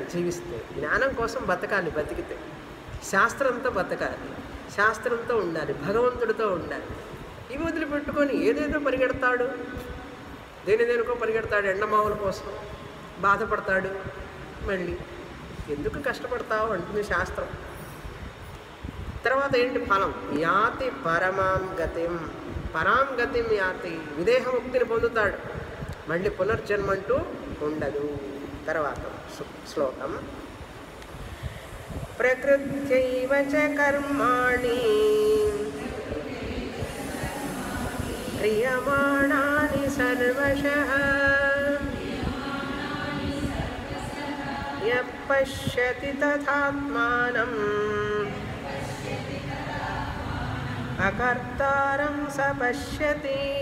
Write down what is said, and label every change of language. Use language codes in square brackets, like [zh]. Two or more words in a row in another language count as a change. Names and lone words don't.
[te] జీవిస్తే జ్ఞానం కోసం బతకాలి, బతికితే శాస్త్రంతో బతకాలి, శాస్త్రంతో ఉండాలి, భగవంతుడితో ఉండాలి. ఇవి వదిలిపెట్టుకొని ఏదేదో పరిగెడతాడు, దేనికో పరిగెడతాడు, ఎండమావుల కోసం బాధపడతాడు. మళ్ళీ ఎందుకు కష్టపడతావు అంటుంది శాస్త్రం. తర్వాత ఏంటి ఫలం? [sa] యాతి పరమాం గతిం, పరాం గతిం యాతి, [te] విదేహముక్తిని పొందుతాడు. మళ్ళీ పునర్జన్మంటూ ఉండదు. తర్వాత శ్లోకం, [sa] ప్రకృత్యైవ చ కర్మాణి క్రియమాణాని సర్వశః యః పశ్యతి తథాత్మానం అకర్తారం స పశ్యతి.